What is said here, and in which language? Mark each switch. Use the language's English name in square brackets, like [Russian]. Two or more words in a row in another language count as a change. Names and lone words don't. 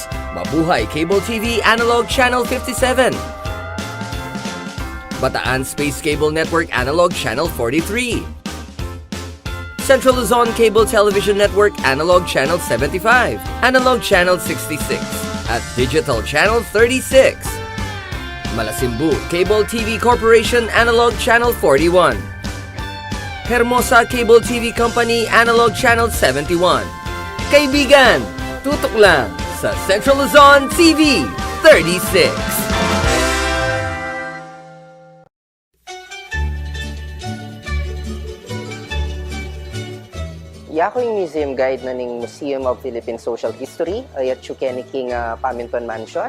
[Filipino] Mabuhay Cable TV Analog Channel 57, Bataan Space Cable Network Analog Channel 43, Central Luzon Cable Television Network Analog Channel 75, Analog Channel 66, at Digital Channel 36. Malasimbu Cable TV Corporation Analog Channel 41, Hermosa Cable TV Company Analog Channel 71. Kaibigan, tutok lang sa Central Luzon TV 36. [Pampanga] Yako yung [English] museum guide [Pampanga] na ning Museum of Philippine Social History ayat chukeni king Paminton Mansion.